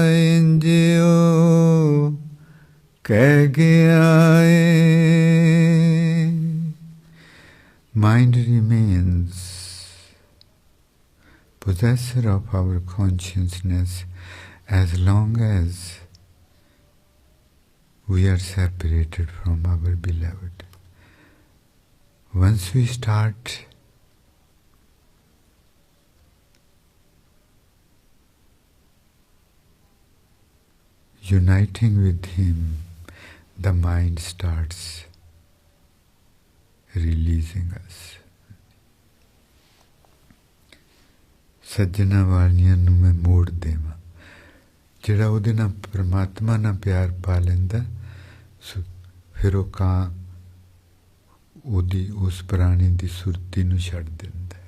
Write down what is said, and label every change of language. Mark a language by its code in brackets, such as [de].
[pa] ਇੰਜ ਉਹ ਕਹਿ ਗਿਆ ਏ। [en] Mind remains possessor of our consciousness as long as we are separated from our beloved. Once we start uniting with Him, the mind starts releasing us. [pa] ਸੱਜਣਾ ਵਾਲੀਆਂ ਨੂੰ ਮੈਂ ਮੋੜ ਦੇਵਾਂ, ਜਿਹੜਾ ਉਹਦੇ ਨਾਲ ਪਰਮਾਤਮਾ ਨਾਲ ਪਿਆਰ ਪਾ ਲੈਂਦਾ, ਫਿਰ ਉਹ ਕਾਂ ਉਹਦੀ ਉਸ ਪ੍ਰਾਣੀ ਦੀ ਸੁਰਤੀ ਨੂੰ ਛੱਡ ਦਿੰਦਾ।